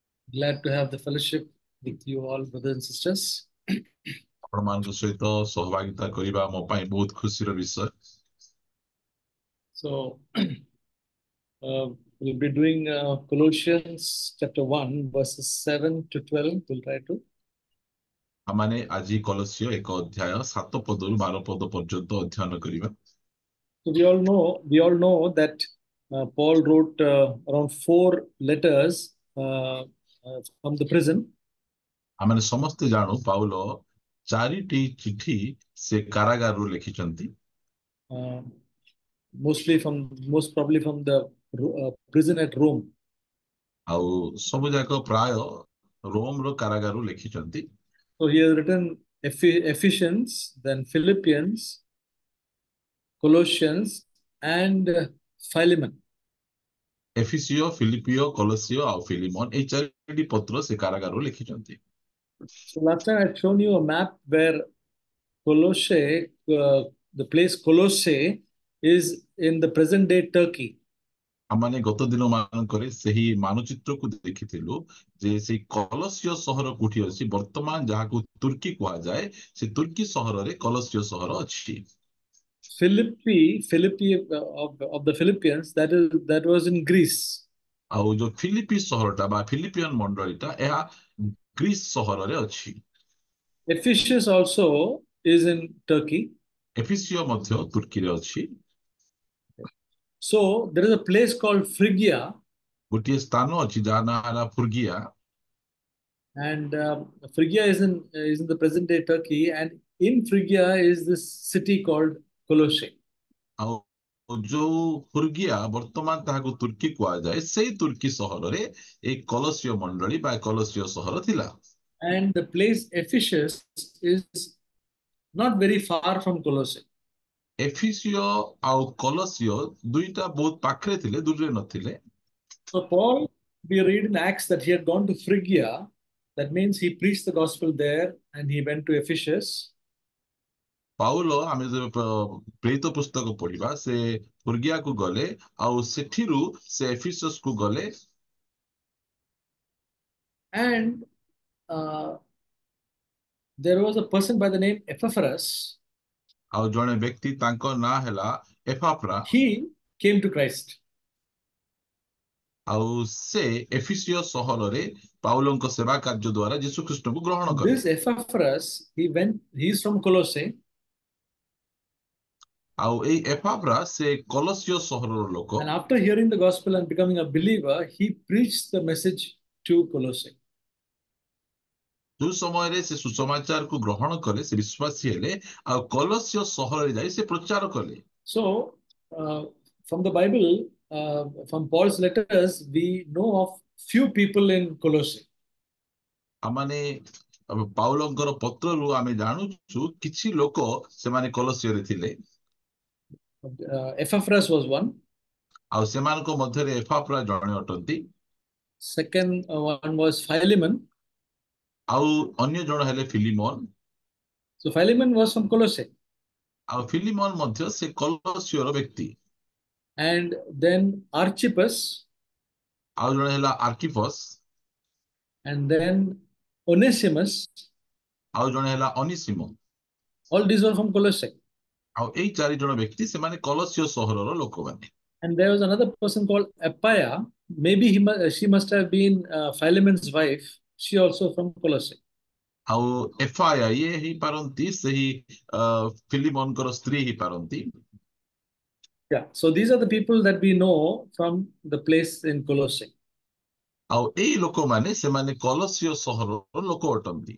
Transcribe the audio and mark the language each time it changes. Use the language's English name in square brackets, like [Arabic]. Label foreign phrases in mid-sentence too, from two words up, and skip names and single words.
[English] Glad to have the fellowship with you all, brothers and sisters. [Odia] ଆପଣମାନଙ୍କ ସହିତ ସହଭାଗିତା କରିବା ମୋ ପାଇଁ ବହୁତ ଖୁସିର ବିଷୟ। [English] So, we'll be doing Colossians chapter 1, verses 7 to 12. We'll try to. [Odia] ଆମମାନେ ଆଜି କଲସ୍ୟ 1 ଅଧ୍ୟାୟ 7 ପଦରୁ 12 ପଦ ପର୍ଯ୍ୟନ୍ତ ଅଧ୍ୟୟନ କରିବା। [English] So, we all know that Paul wrote around 4 letters from the prison. [Odia] ଆମମାନେ ସମସ୍ତେ ଜାଣୁ ପାଉଲ 4ଟି ଚିଠି ସେ କାରାଗାରରୁ ଲେଖିଛନ୍ତି। [English] Uh, most probably from the prison at Rome. [Odia] ଆଉ ସବୁ ଯାକ ପ୍ରାୟ ରୋମର କାରାଗାରରୁ ଲେଖିଛନ୍ତି। [English] So he has written Ephesians, then Philippians, Colossians, and Philemon. [Odia] ଏଫିସିଓ, ଫିଲିପିଓ, କଲସିଓ ଆଉ ଫିଲିମନ, ଏଇ 4ଟି ପତ୍ର ସେ କାରାଗାରରୁ ଲେଖିଛନ୍ତି। [English] So last time I had shown you a map where Colossae, the place Colossae, is in the present day Turkey. [Odia] ଆମମାନେ ଗତ ଦିନ ମାନଙ୍କରେ ସେହି ମାନଚିତ୍ରକୁ ଦେଖିଥିଲୁ ଯେ ସେଇ କଲସ୍ୟ ସହର କୋଉଠି ଅଛି, ବର୍ତ୍ତମାନ ଯାହାକୁ ତୁର୍କୀ କୁହାଯାଏ, ସେ ତୁର୍କୀ ସହରରେ କଲସ୍ୟ ସହର ଅଛି। [English] Philippi of the Philippians, that was in Greece. [Odia] ଆଉ ଯୋଉ ଫିଲିପି ସହରଟା ବା ଫିଲିପିଆନ ମଣ୍ଡଳୀଟା ଏହା ଗ୍ରୀସ ସହରରେ ଅଛି। [English] Ephesus also is in Turkey. [Odia] ଏଫିସିଓ ମଧ୍ୟ ତୁର୍କୀରେ ଅଛି। [English] So there is a place called Phrygia, [Odia] ଗୋଟିଏ ସ୍ଥାନ ଅଛି ଯାହା ନାଁ ହେଲା ଫୁର୍ଗିଆ, [English] and Phrygia is in the present day Turkey, and in Phrygia is this city called Colossae. [Odia] ଆଉ ଯୋଉ ଫୁର୍ଗିଆ ବର୍ତ୍ତମାନ ତାହାକୁ ତୁର୍କୀ କୁହାଯାଏ, ସେଇ ତୁର୍କୀ ସହରରେ ଏଇ କଲସ୍ୟ ମଣ୍ଡଳୀ ବା କଲସ୍ୟ ସହର ଥିଲା। [English] And the place Ephesus is not very far from Colossae. [Odia] ଏଫିସିଓ ଆଉ କଲସିଓ ଦୁଇଟା ବହୁତ ପାଖରେ ଥିଲେ, ଦୂରରେ ନଥିଲେ। [English] So Paul, we read in Acts that he had gone to Phrygia. That means he preached the gospel there, and he went to Ephesus. [Odia] ପାଉଲ ଆମେ ଯେବେ ପ୍ରେରିତ ପୁସ୍ତକ ପଢିବା, ସେ ଫୁର୍ଗିଆକୁ ଗଲେ ଆଉ ସେଠିରୁ ସେ ଏଫିସସକୁ ଗଲେ। [English] And uh, there was a person by the name Epaphras. [Odia] ଆଉ ଜଣେ ବ୍ୟକ୍ତି ତାଙ୍କ ନାଁ ହେଲା ଏପାଫ୍ରା, [English] He came to Christ. [Odia] ଆଉ ସେ ଏଫିସିଓ ସହରରେ ପାଉଲଙ୍କ ସେବା କାର୍ଯ୍ୟ ଦ୍ୱାରା ଯୀଶୁ ଖ୍ରୀଷ୍ଟଙ୍କୁ ଗ୍ରହଣ କଲେ। [English] This Epaphras, he's from Colossae. [Odia] ଆଉ ଏଇ ଏପାଫ୍ରା ସେ କଲସିଓ ସହରର ଲୋକ। [English] And after hearing the gospel and becoming a believer, he preached the message to Colossae. [Odia] ଯୋଉ ସମୟରେ ସେ ସୁସମାଚାରକୁ ଗ୍ରହଣ କଲେ, ସେ ବିଶ୍ୱାସୀ ହେଲେ ଆଉ କଲସିଓ ସହରରେ ଯାଇ ସେ ପ୍ରଚାର କଲେ। [English] So, from the Bible, from Paul's letters, we know of few people in Colossae. [Odia] ଆମମାନେ ପାଉଲଙ୍କର ପତ୍ରରୁ ଆମେ ଜାଣୁଛୁ କିଛି ଲୋକ ସେମାନେ କଲସିଓରେ ଥିଲେ। [English] Epaphras was one. [Odia] ଆଉ ସେମାନଙ୍କ ମଧ୍ୟରେ ଏପାଫ୍ରା ଜଣେ ଅଟନ୍ତି। [English] Second one was Philemon. [Odia] ଆଉ ଅନ୍ୟ ଜଣ ହେଲେ ଫିଲିମନ। [English] So Philemon was from Colossae. [Odia] ଆଉ ଫିଲିମନ ମଧ୍ୟ ସେ କଲସିଓର ବ୍ୟକ୍ତି। [English] And then Archippus. [Odia] ଆଉ ଜଣେ ହେଲା ଆର୍କିପସ୍। [English] And then Onesimus. [Odia] ଆଉ ଜଣେ ହେଲା ଅନିସିମ। [English] All these were from Colossae. [Odia] ଆଉ ଏଇ 4 ଜଣ ବ୍ୟକ୍ତି ସେମାନେ କଲସିଓ ସହରର ଲୋକମାନେ। [English] And there was another person called Apphia. Maybe she must have been Philemon's wife. She also from Colossae. [Odia] ଆଉ ଏଫଆଇଆ ଇଏ ହେଇପାରନ୍ତି ସେହି ଫିଲିମନଙ୍କର ସ୍ତ୍ରୀ ହେଇପାରନ୍ତି। [English] Yeah. So these are the people that we know from the place in Colossae. [Odia] ଆଉ ଏଇ ଲୋକମାନେ ସେମାନେ କଲସିଓ ସହରର ଲୋକ ଅଟନ୍ତି।